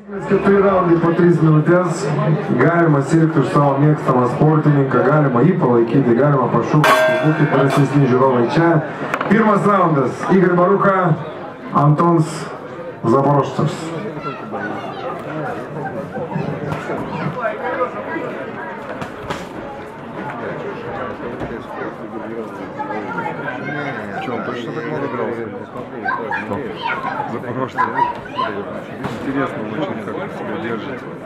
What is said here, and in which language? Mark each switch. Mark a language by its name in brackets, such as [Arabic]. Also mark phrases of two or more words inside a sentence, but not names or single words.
[Lithuanian] 4 raundai po 3 minutės, galima sirgti už savo mėgstamą sportininką, galima jį palaikyti, galima pašūkti, būti prasesni žiūrovai čia. Pirmas raundas, Igor Barucha, Antons Zaborožcas. [Russian] Че, он точно так много дрался? Запорожцы. Интересно очень, как он себя держит.